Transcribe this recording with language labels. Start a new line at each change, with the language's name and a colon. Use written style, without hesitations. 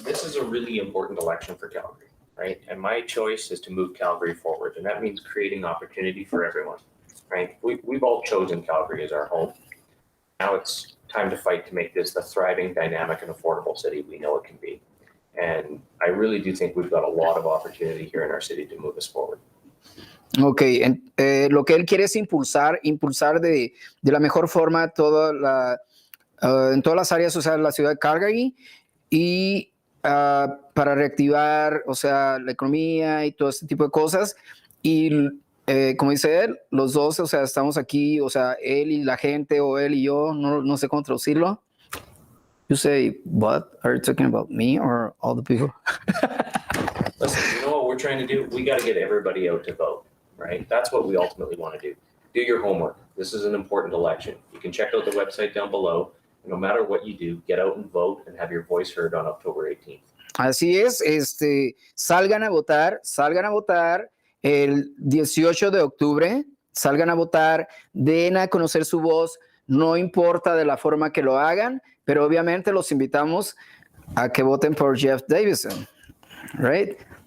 English: This is a really important election for Calgary, right? And my choice is to move Calgary forward, and that means creating opportunity for everyone, right? We've all chosen Calgary as our home. Now it's time to fight to make this the thriving, dynamic, and affordable city we know it can be. And I really do think we've got a lot of opportunity here in our city to move us forward.
Spanish: Ok, lo que él quiere es impulsar de la mejor forma en todas las áreas, o sea, la ciudad de Calgary y para reactivar, o sea, la economía y todo este tipo de cosas. Y como dice él, los dos, o sea, estamos aquí, o sea, él y la gente o él y yo, no sé cómo traducirlo.
English: You say, what? Are you talking about me or all the people? Listen, you know what we're trying to do? We got to get everybody out to vote, right? That's what we ultimately want to do. Do your homework. This is an important election. You can check out the website down below. No matter what you do, get out and vote and have your voice heard on October 18th.
Spanish: Así es, salgan a votar el 18 de octubre, salgan a votar, den a conocer su voz, no importa de la forma que lo hagan, pero obviamente los invitamos a que voten por Jeff Davison, right?